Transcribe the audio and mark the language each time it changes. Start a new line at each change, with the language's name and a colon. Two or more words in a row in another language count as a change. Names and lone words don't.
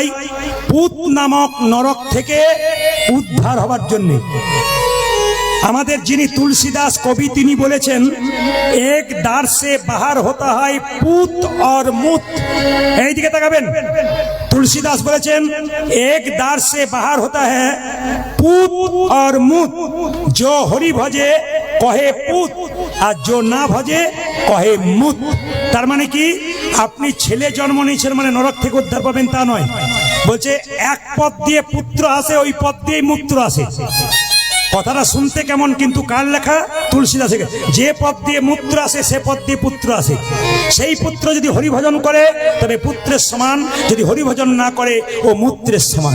Bangla: পুত নামক নরক থেকে উদ্ধার হবার জন্য। আমাদের যিনি তুলসীদাস কবি তিনি বলেছেন,
Hindi: एक द्वार से बाहर होता है पूत और मूत।
Bangla: এই দিকে তাকাবেন, तुलसीदास বলেছেন
Hindi: एक द्वार से बाहर होता है पूत और मूत, जो हरि भजे कहे पूत আর जो न भजे कहे मूत।
Bangla: তার মানে কি, আপনি ছেলে জন্ম নিয়েছেন মানে নরক থেকে উদ্ধার পাবেন তা নয়। বলছে এক পথ দিয়ে পুত্র আসে, ওই পথ দিয়ে মূত্র আসে। কথাটা শুনতে কেমন, কিন্তু কার লেখা? তুলসীদাসের। যে পথ দিয়ে মূত্র আসে সে পথ দিয়ে পুত্র আসে। সেই পুত্র যদি হরিভজন করে তবে পুত্রের সমান, যদি হরিভজন না করে ও মূত্রের সমান।